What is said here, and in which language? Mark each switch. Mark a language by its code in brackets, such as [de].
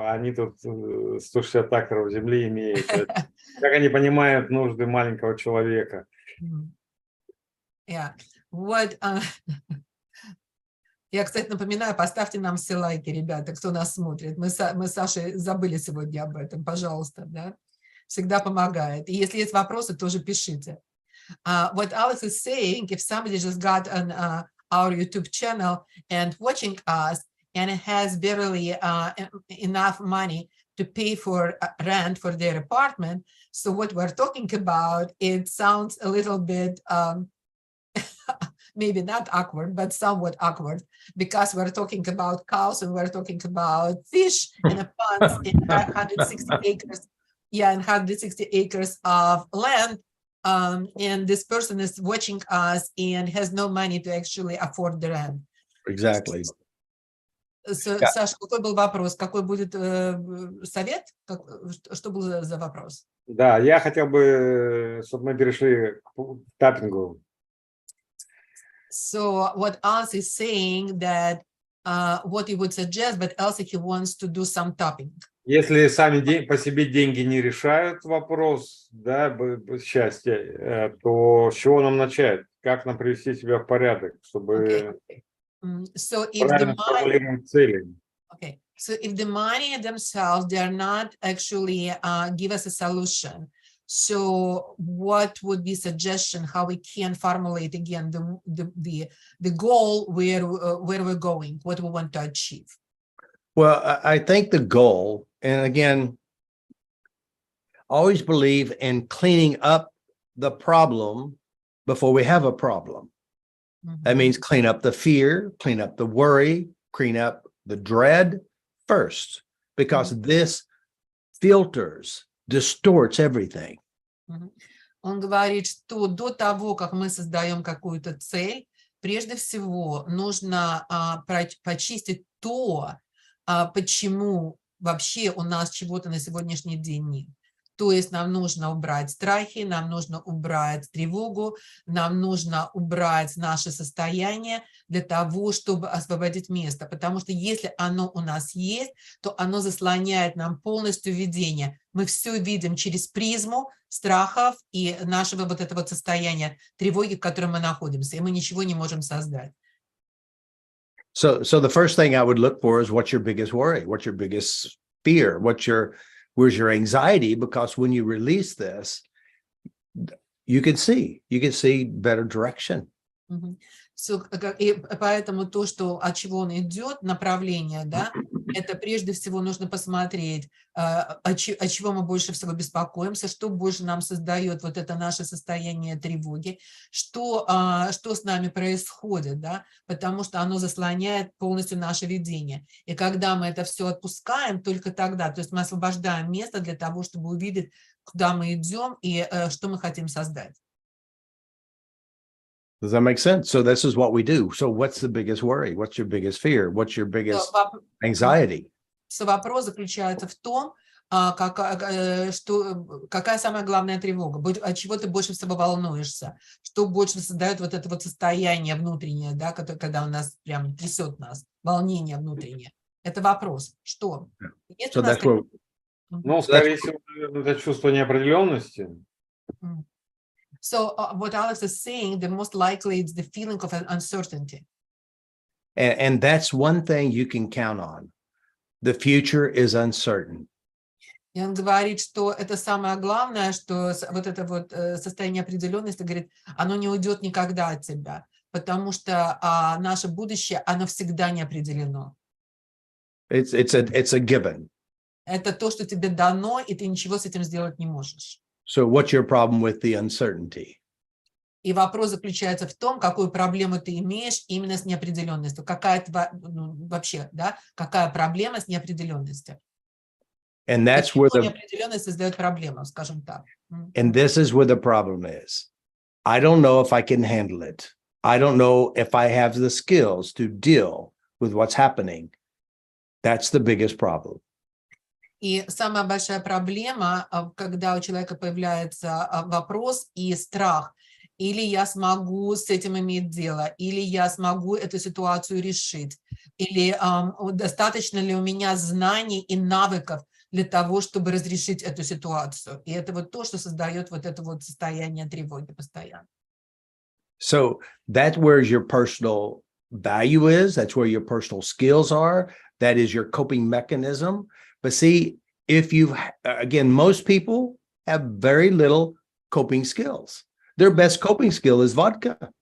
[ru] Они тут 160 акров земли имеют. Как они понимают нужды маленького человека? Я, кстати, напоминаю, поставьте нам все лайки, ребята, кто нас смотрит. Мы с Сашей забыли сегодня об этом, пожалуйста, да? Всегда помогает. И если есть вопросы, тоже пишите. [en] What Alex is saying, if somebody just got on our YouTube channel and watching us, and has barely enough money to pay for rent for their apartment. So what we're talking about, it sounds a little bit maybe not awkward, but somewhat awkward, because we're talking about cows and we're talking about fish in a ponds in 160 acres. Yeah, and 160 acres of land. And this person is watching us and has no money to actually afford the rent. Exactly. So, Yeah. [ru] Саша, какой был вопрос? Какой будет совет? Что был за вопрос? Да, я хотел бы, чтобы мы перешли к таппингу. [en] So what Alice is saying that what he would suggest, but also he wants to do some tapping. [ru] Если сами по себе деньги не решают вопрос, да, счастья, то с чего нам начать? Как нам привести себя в порядок, чтобы [en] So if the money, [ru] сформулировать цели? [en] okay, so if the money themselves, they are not actually give us a solution. So what would be suggestion how we can formulate again the goal where we're going, what we want to achieve? Well, I think the goal, and again, always believe in cleaning up the problem before we have a problem. That means clean up the fear, clean up the worry, clean up the dread first, because this filters, distorts everything. [ru] Он говорит, что до того, как мы создаем какую-то цель, прежде всего нужно почистить то, почему вообще у нас чего-то на сегодняшний день нет. То есть нам нужно убрать страхи, нам нужно убрать тревогу, нам нужно убрать наше состояние для того, чтобы освободить место. Потому что если оно у нас есть, то оно заслоняет нам полностью видение. Мы все видим через призму страхов и нашего вот этого состояния тревоги, в котором мы находимся, и мы ничего не можем создать. [en] So the first thing I would look for is what's your biggest worry? What's your biggest fear? Where's your anxiety? Because when you release this, you can see better direction. [ru] So, и поэтому то, что от чего он идет, направление, да, это прежде всего нужно посмотреть, от чего мы больше всего беспокоимся, что больше нам создает вот это наше состояние тревоги, что с нами происходит, да, потому что оно заслоняет полностью наше видение. И когда мы это все отпускаем, только тогда, то есть мы освобождаем место для того, чтобы увидеть, куда мы идем и что мы хотим создать. [en] Does that make sense? So this is what we do. So what's the biggest worry? What's your biggest fear? What's your biggest anxiety? [ru] So вопрос заключается в том, какая самая главная тревога, от чего ты больше всего волнуешься, что больше создает вот это вот состояние внутреннее, да, когда у нас прям трясет нас, волнение внутреннее. Это вопрос, что? [en] So that's where, [ru] ну, скорее всего, это чувство неопределенности. [en] So what Alex is saying, the most likely it's the feeling of uncertainty. and that's one thing you can count on. The future is uncertain. [ru] И он говорит, что это самое главное, что вот это вот состояние определенности, говорит, оно не уйдет никогда от тебя, потому что наше будущее, оно всегда не определено. [en] It's a given. [ru] Это то, что тебе дано, и ты ничего с этим сделать не можешь. So what's your problem with the uncertainty? И вопрос заключается в том, какую проблему ты имеешь именно с неопределенностью. Какая вообще, да, какая проблема с неопределенностью? [en] And that's where the [ru] неопределенность создает проблему, скажем так. [en] And this is where the problem is. I don't know if I can handle it. I don't know if I have the skills to deal with what's happening. That's the biggest problem. [ru] И самая большая проблема, когда у человека появляется вопрос и страх, или я смогу с этим иметь дело, или я смогу эту ситуацию решить, или достаточно ли у меня знаний и навыков для того, чтобы разрешить эту ситуацию. И это вот то, что создает вот это вот состояние тревоги постоянно. [en] So that's where your personal value is. That's where your personal skills are. That is your coping mechanism. But see, if again, most people have very little coping skills. Their best coping skill is vodka.